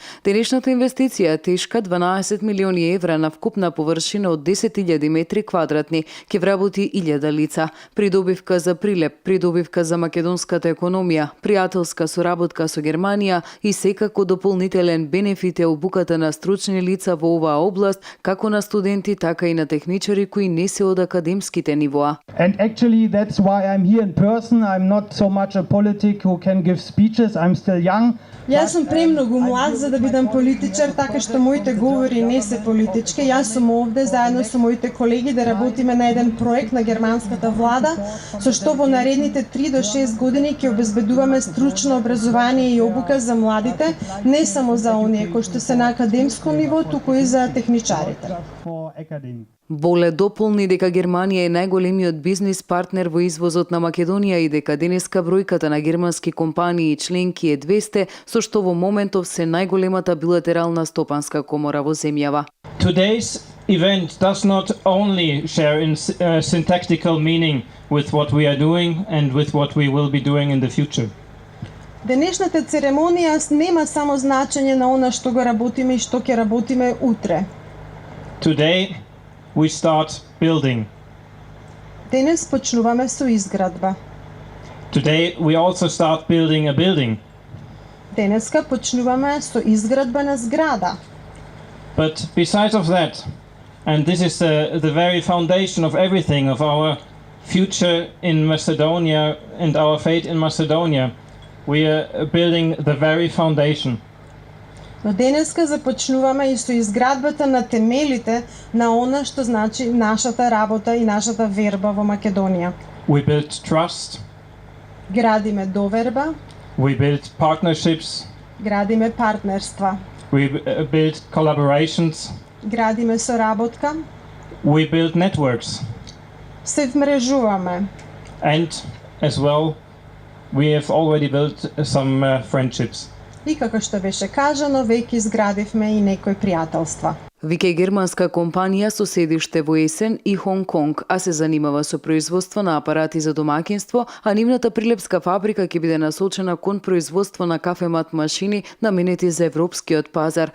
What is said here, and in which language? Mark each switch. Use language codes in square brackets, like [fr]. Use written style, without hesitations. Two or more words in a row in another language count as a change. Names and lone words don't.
[mk] Денешната инвестиција тешка 12 милиони евра на вкупна површина од 10.000 метри квадратни ќе вработи 1000 лица. Придобивка за Прилеп, придобивка за македонската економија, пријателска соработка со Германија и секако дополнителен бенефит е обуката на стручни лица во оваа област, како на студенти, така и на техничари кои не се од академските нивоа. [en] And actually that's why I'm here in person. I'm not so much a politic who can give speeches. I'm still young. [mk] Јас сум премногу млад за да бидам политичар, така што моите говори не се политички. Јас сум овде заедно со моите колеги да работиме на еден проект на германската влада, со што во наредните 3 до 6 години ќе обезбедуваме стручно образование и обука за младите, не само за оние кои што се на академско ниво, туку и за техничарите. Боле дополни дека Германија е најголемиот бизнис партнер во извозот на Македонија и дека денеска бројката на германски компании и членки е 200, со што во моментов се најголемата билатерална стопанска комора во земјава. [en] Today's event does not only share in syntactical meaning with what we are doing and with what we will be doing in the future. [mk] Денешната церемонија нема само значење на она што го работиме и што ќе работиме утре. [en] Today we start building. [mk] Денес почнуваме со изградба. [en] Today we also start building a building. [mk] Денеска почнуваме со изградба на зграда. [en] But besides of that, and this is the very foundation of everything, of our future in Macedonia and our fate in Macedonia, we are building the very foundation. [mk] Но денеска започнуваме и со изградбата на темелите на она што значи нашата работа и нашата верба во Македонија. [en] We build trust. [mk] Градиме доверба. [en] We build partnerships. [mk] Градиме партнерства. [en] We build collaborations. [mk] Градиме соработка. [en] We build networks. [mk] Се вмрежуваме. [en] And as well, we have already built some friendships. [mk] И како што беше кажано, веќе изградивме и некои пријателства. Вика германска компанија со седиште во Есен и Хонг Конг, а се занимава со производство на апарати за домакинство, а нивната прилепска фабрика ќе биде насочена кон производство на кафемат машини наменети за европскиот пазар.